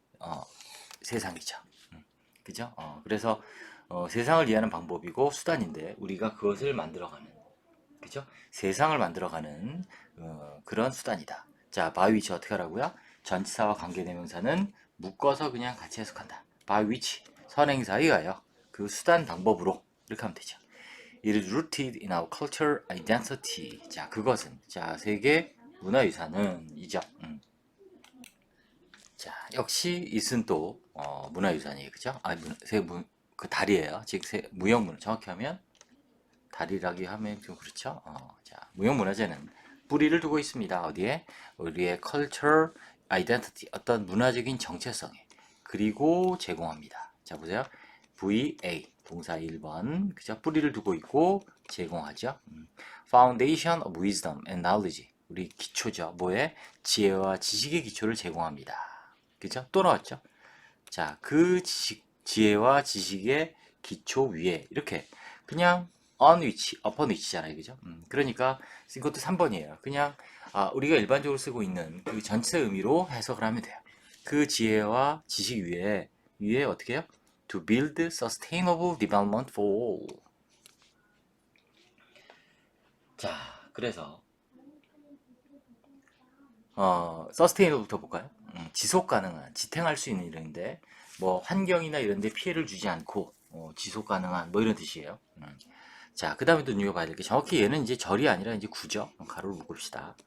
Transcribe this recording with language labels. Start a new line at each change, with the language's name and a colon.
Korean: 어, 세상이죠. 그죠? 그래서 세상을 이해하는 방법이고 수단인데 우리가 그것을 만들어가는, 그죠? 세상을 만들어가는 그런 수단이다. 자,
English: by which
Korean: 어떻게 하라고요? 전치사와 관계대명사는 묶어서 그냥 같이 해석한다.
English: by which
Korean: 선행사에 의하여 그 수단 방법으로 이렇게 하면 되죠.
English: It is rooted in our cultural identity.
Korean: 자, 그것은 자 세계 문화유산은 이죠. 자, 역시 it은 또 문화유산이에요, 그죠? 그 다리예요. 즉 무형문 정확히 하면 다리라기 하면 좀 그렇죠. 자, 무형문화재는 뿌리를 두고 있습니다. 어디에? 우리의 cultural identity, 어떤 문화적인 정체성에 그리고 제공합니다. 자, 보세요. VA 동사 1번, 그죠? 뿌리를 두고 있고 제공하죠.
English: Foundation of Wisdom and Knowledge,
Korean: 우리 기초죠. 뭐에? 지혜와 지식의 기초를 제공합니다. 그죠? 또 나왔죠. 자, 그 지혜와 지식의 기초 위에 이렇게 그냥
English: on which, upon which
Korean: 잖아요, 그죠? 그러니까 이것도 3번이에요. 그냥 우리가 일반적으로 쓰고 있는 그 전체 의미로 해석을 하면 돼요. 그 지혜와 지식 위에 어떻게 해요?
English: To build sustainable development for all.
Korean: 자, 그래서 서스테이너부터 볼까요? 지속 가능한, 지탱할 수 있는 이런데 뭐 환경이나 이런 데 피해를 주지 않고 지속 가능한 뭐 이런 뜻이에요. 자, 그 다음에 또 눈여겨봐야 될 게 정확히 얘는 이제 절이 아니라 이제 구죠. 가로를 묶읍시다.